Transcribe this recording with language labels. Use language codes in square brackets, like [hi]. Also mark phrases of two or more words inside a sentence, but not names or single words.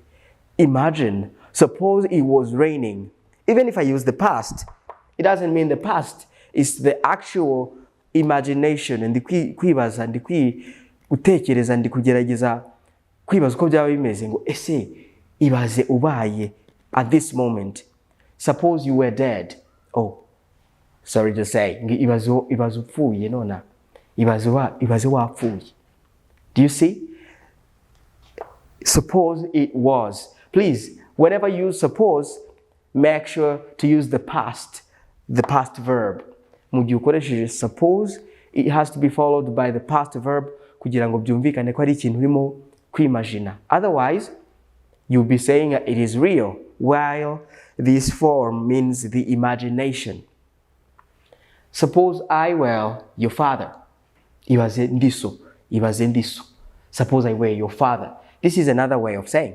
[en] Imagine, suppose it was raining. Even if I use the past, it doesn't mean the past. It's the actual imagination. [rw] Ndi kwibaza, ndi gutekereza, ndi kugerageza kwibaza uko byaba bimeze ngo ese ibaze ubaye [en] at this moment. Suppose you were dead. Oh, sorry to say, [rw] ibaze upfuye nona. Ibaze wapfuye. [en] Do you see? Suppose it was. Please, whenever you suppose, make sure to use the past verb. [rw] Mu gihe ukoresheje suppose, [en] it has to be followed by the past verb [rw] kugira ngo byumvikane ko ari ikintu urimo kwimagina. [en] Otherwise, you'll be saying it is real, while this form means the imagination. Suppose I were your father. [rw] Ibaze ndiso. [en] Suppose I were your father. This is another way of saying.